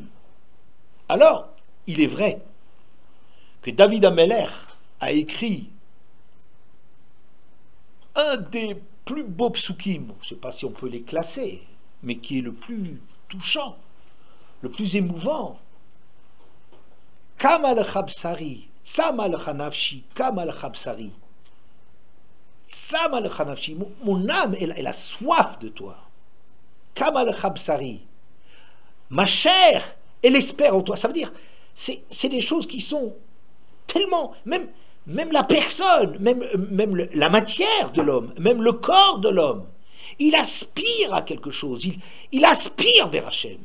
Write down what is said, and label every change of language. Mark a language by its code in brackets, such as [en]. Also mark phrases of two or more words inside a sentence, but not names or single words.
[fr] Alors, il est vrai que David HaMelech a écrit un des plus beaux psukim, je ne sais pas si on peut les classer, mais qui est le plus touchant, le plus émouvant. [he] כמה לך בשרי צמאה לך נפשי כמה לך בשרי. צמאה לך נפשי, [fr] mon âme, elle a soif de toi. [he] כמה לך בשרי. [fr] Ma chair, elle espère en toi. Ça veut dire, c'est des choses qui sont tellement, même la personne, même la matière de l'homme, même le corps de l'homme, il aspire à quelque chose, il aspire vers Hachem.